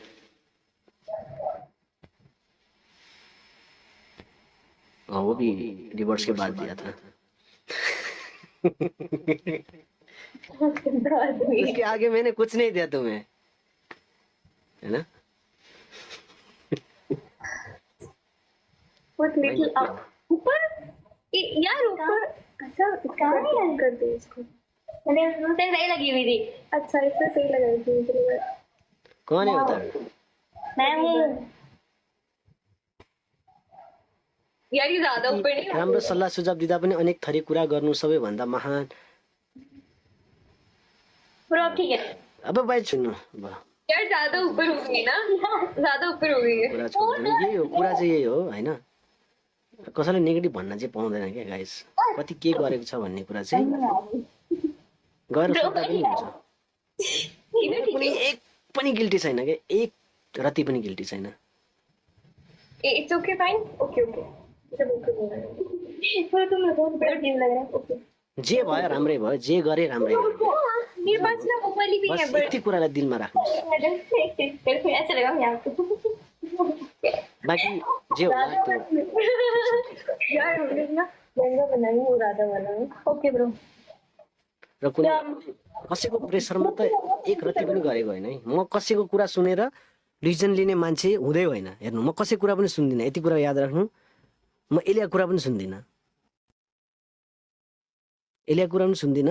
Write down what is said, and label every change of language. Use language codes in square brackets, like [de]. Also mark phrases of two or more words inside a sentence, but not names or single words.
[hi] हाँ, वो भी डिवोर्स के बाद दिया था। उसके आगे मैंने कुछ नहीं दिया तुम्हें, है ना? [en] Put little up. [hi] ऊपर यार ऊपर। अच्छा कहाँ याद करते हैं इसको? मैंने मुझे सही लगी हुई थी। अच्छा इससे सही लगाई थी मुझे। कौन है उधर? मैं हूँ यार, ये ज्यादा ऊपर नहीं। [ne] राम्रो सल्लाह सुझाव दिँदा पनि अनेक थरी कुरा गर्नु सबैभन्दा महान। [hi] ब्रो ठीक है। [ne] अब भाइ सुन्नु [hi] यार ज्यादा ऊपर हो गई ना, ज्यादा ऊपर हो गई है। [ne] कुरा छोड्नु, यही हो कुरा चाहिँ, यही हो हैन। कसैले नेगेटिभ भन्न चाहिँ पाउँदैन क्या गाइस, कति के गरेको छ भन्ने कुरा चाहिँ गएर सोध्दा पनि हुन्छ। कुनै एक पनि गिल्टी छैन क्या, एक रति पनि गिल्टी छैन। [en] it's okay fine, okay okay. [hi] तो तुम बहुत बड़ा टीम लग रहा है। ओके [ne] जे भयो राम्रै भयो, जे गरे राम्रै गरे। [hi] मेरे पास ना वो वाली भी है [ne] बस यति कुरालाई दिलमा राख्नुहोस्, [hi] ऐसा लगा मैं आपको। [ne] बाँकी जे होला त्यो। [hi] यार हमने ना लहंगा बनाई वो राधा वाला। [en] okay bro. [ne] र कुनै कसैको प्रेसरमा त एक रति पनि गरेको होइन है। म कसैको कुरा सुनेर डिसिजन लिने मान्छे हुँदै होइन। हेर्नु, म कसैको कुरा पनि सुन्दिनँ, यति कुरा याद राख्नु। म एलिया कुरा पनि सुन्दिनँ, एलिया कुरा पनि सुन्दिनँ।